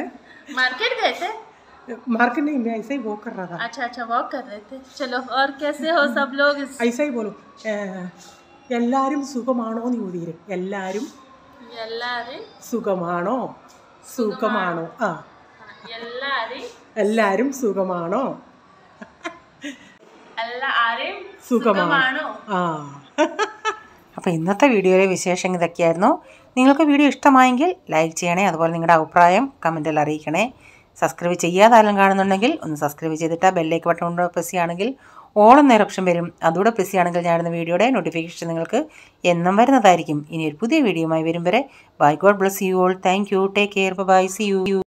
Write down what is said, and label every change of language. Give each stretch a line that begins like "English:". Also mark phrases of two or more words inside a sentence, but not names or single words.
Hindi: मार्केट गए थे? मार्केट नहीं, मैं ऐसे ही वॉक कर रहा था। अच्छा अच्छा वॉक कर रहे थे। चलो और कैसे हो सब लोग? ऐसा ही बोलो,
Malayalam: എല്ലാരും സുഖമാണോ എന്ന് ചോദിക്കേ. എല്ലാരും സുഖമാണോ? സുഖമാണോ? ആ, എല്ലാരും സുഖമാണോ? സുഖമാണോ? ആ. അപ്പോൾ ഇന്നത്തെ വീഡിയോയിലെ വിശേഷം ഇതൊക്കെയായിരുന്നു. നിങ്ങൾക്ക് വീഡിയോ ഇഷ്ടമായെങ്കിൽ ലൈക്ക് ചെയ്യണേ. അതുപോലെ നിങ്ങളുടെ അഭിപ്രായം കമൻറ്റിൽ അറിയിക്കണേ. സബ്സ്ക്രൈബ് ചെയ്യാതെ ആരെങ്കിലും കാണുന്നുണ്ടെങ്കിൽ ഒന്ന് സബ്സ്ക്രൈബ് ചെയ്തിട്ട്
English: bell icon button
Malayalam: കൊണ്ട് പ്രസ് ചെയ്യുകയാണെങ്കിൽ ഓളം നേരം ഓപ്ഷൻ വരും. അതുകൂടെ പ്രസ് ചെയ്യുകയാണെങ്കിൽ ഞാനിടുന്ന വീഡിയോയുടെ നോട്ടിഫിക്കേഷൻ നിങ്ങൾക്ക് എന്നും വരുന്നതായിരിക്കും. ഇനി ഒരു പുതിയ വീഡിയോയുമായി വരും വരെ ബൈ.
English: God bless you all. Thank you. Take care. Bye. See you.